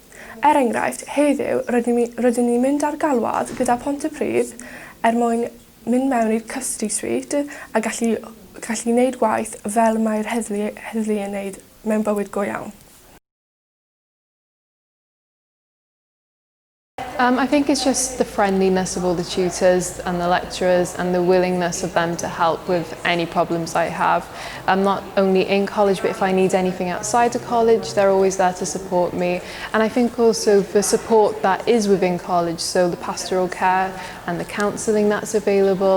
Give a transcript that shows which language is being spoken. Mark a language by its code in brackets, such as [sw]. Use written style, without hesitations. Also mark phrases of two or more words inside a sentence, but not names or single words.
[cy] Enghraifft, heddiw rydyn ni'n mynd ar galwad gyda Pontypridd mwyn mynd mewn i'r [en] custody suite [cy] a gallu wneud gwaith fel mae'r heddlu yn wneud mewn bywyd go iawn. [en] I think it's just the friendliness of all the tutors and the lecturers and the willingness of them to help with any problems I have. I'm not only in college, but if I need anything outside of college, they're always there to support me. And I think also the support that is within college, so the pastoral care and the counselling that's available.